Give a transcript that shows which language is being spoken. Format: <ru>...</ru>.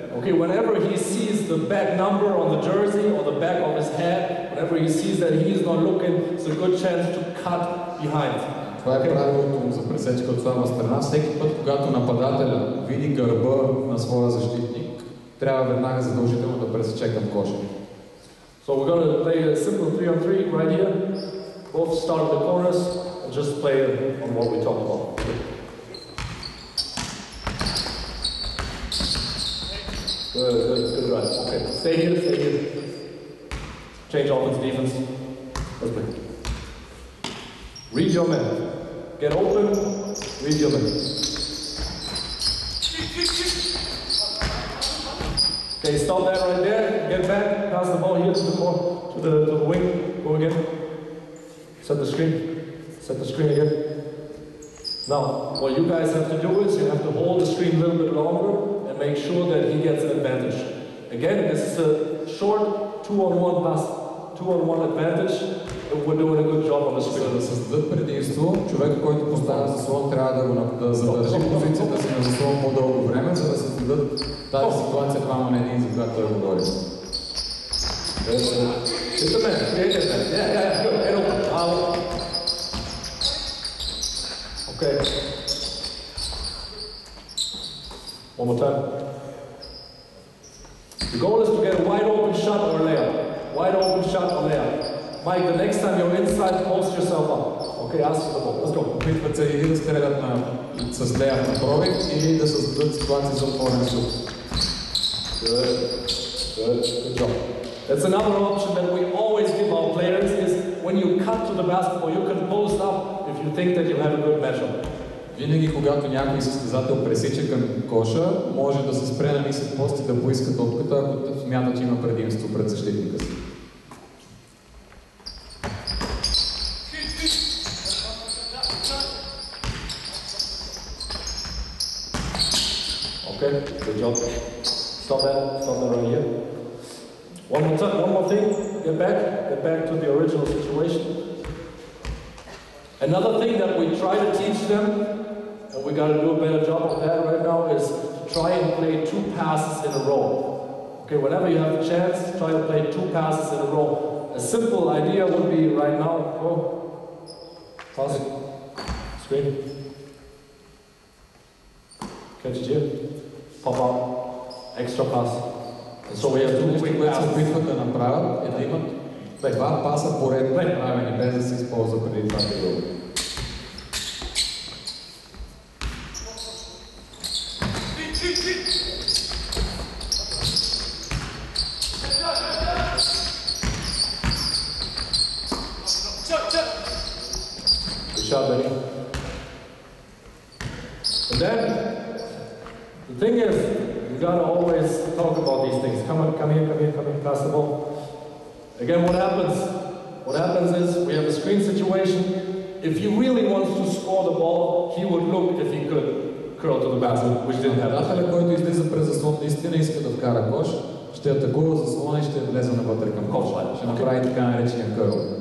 <en>Okay, whenever he sees the back number on the jersey or the back of his head, whenever he sees that he's not looking, it's a good chance to cut behind.</en> <bg>Това е правилото за пресечка от слаба страна. Всеки път, когато нападателя види гърба на своя защитник, трябва веднага задължително да пресече към коша.</bg> <en>So we're going to play a simple 3-on-3 right here. Both start at the corners and just play on what we talked about. Good run. Okay, stay here. Change offense, defense. Let's play. Read your man. Get open, read your man. Okay, stop that right there. Get back. Pass the ball here to the corner, to the wing. Go again. Set the screen. Set the screen again. Now, what you guys have to do is you have to hold the screen a little bit longer and make sure that he gets an advantage. Again, this is a short 2-on-1 pass, 2-on-1 advantage. We're doing a good job on the screen.</en> <bg>За да създадат предимство, човек, който поставя заслон, трябва да задържи позицията си на заслон по-дълго време, за да създадат тази ситуация двама на един, за която той говори.</bg> <en>Hit the man. Yeah, good. Head open. Okay. One more time. The goal is to get a wide open shot or layup. Wide open shot or layup. Mike, the next time you're inside, post yourself up. Okay, ask for the ball. Let's go.</en> <bg>Опитват се или да стрелят с леяп на пробив, или да създадат ситуация за отворен шут.</bg> <en>Good job. That's another option that we always give our players is when you cut to the basketball, you can post up if you think that you have a good matchup.</en> <bg>Винаги, когато някой състезател пресича към коша, може да се спре на нисък пост и да поиска топката, ако смята, че има предимство пред защитника си.</bg> <en>Okay, good job. Stop that right here. One more thing, get back to the original situation. Another thing that we try to teach them, and we got to do a better job of that right now, is to try and play 2 passes in a row. Okay, whenever you have a chance, try to play 2 passes in a row. A simple idea would be right now, go, pass, screen, catch it here, pop out, extra pass. And so we have 2 quick passes.</en> <bg>Опитват да направят да имат 2 паса поредно направени, без да се използва преди това периода.</bg> <en>Good shot, Benny. And then, the thing is, you gotta always talk about these things. Come here, pass the ball. Again, what happens? What happens is, we have a screen situation. If he really wants to score the ball, he would look if he could curl to the basket, which didn't happen.</en> <bg>Нападателят, който излиза през заслон, наистина иска да вкара кош, ще атакува заслона и ще влезе навътре към кош. Ще направи така наречения кърл.</bg>